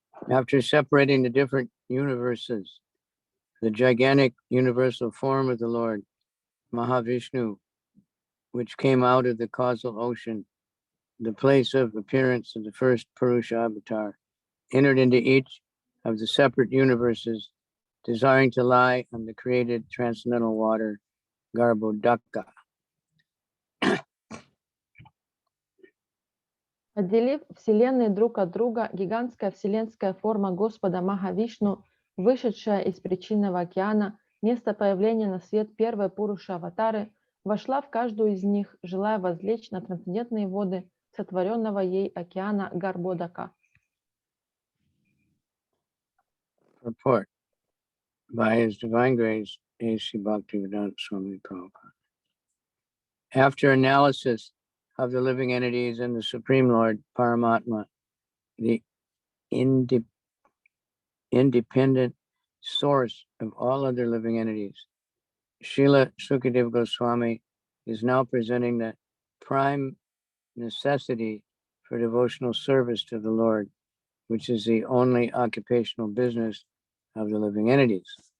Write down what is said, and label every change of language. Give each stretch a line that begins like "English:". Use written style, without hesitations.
English: After separating the different universes, the gigantic universal form of the Lord, Mahavishnu, which came out of the causal ocean, the place of appearance of the first Purusha avatar, entered into each of the separate universes, desiring to lie on the created transcendental water, Garbhodaka.
Russian: Отделив вселенные друг от друга, гигантская вселенская форма Господа Махавишну, вышедшая из причинного океана, место появления на свет первой Пуруши аватары, вошла в каждую из них, желая возлечь на трансцендентные воды сотворенного ей океана Гарбодака.
English: Report by His Divine Grace, A.C. Bhaktivedanta Swami Prabhupada. After analysis of the living entities and the Supreme Lord, Paramatma, the independent source of all other living entities, Srila Sukadeva Goswami is now presenting the prime necessity for devotional service to the Lord, which is the only occupational business of the living entities.